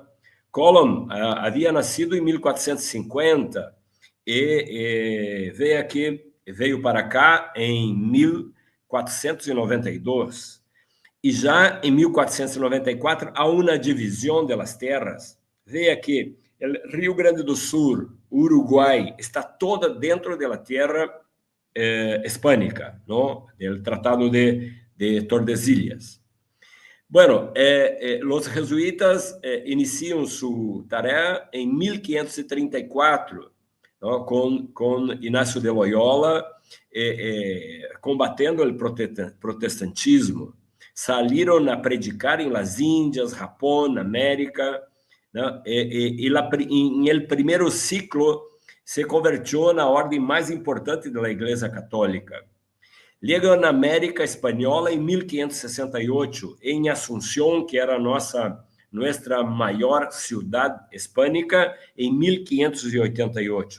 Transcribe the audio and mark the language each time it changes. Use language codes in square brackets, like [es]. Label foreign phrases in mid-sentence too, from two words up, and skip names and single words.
[pt] Colomb havia nascido em 1450 e veio para cá em 1492. E já em 1494 há uma divisão das terras. Veja que o Rio Grande do Sul, Uruguai, está toda dentro da terra hispânica, ¿no? [es] Del Tratado de Tordesillas. Bueno, los jesuitas [pt] iniciam sua tarefa em 1534, ¿no? com Inácio de Loyola combatendo o protestantismo. Saíram a predicar em las Índias, Japão, América, ¿no? Em el primeiro ciclo se convertiu na ordem mais importante da Igreja Católica. Chegou na América Espanhola em 1568, em Assunção, que era nossa maior cidade hispânica, em 1588.